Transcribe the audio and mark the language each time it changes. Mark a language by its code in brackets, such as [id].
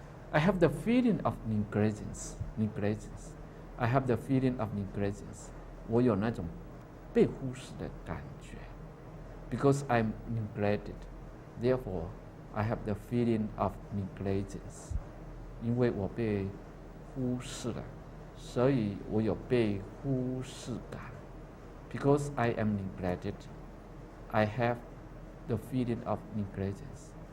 [en] I have the feeling of negligence. I have the feeling of negligence. [zh] 我有那种被忽视的感觉。 [en] Because I'm neglected, therefore I have the feeling of negligence. [zh] 因为我被忽视了，所以我有被忽视感。 [en] Because I am neglected, I have the feeling of negligence.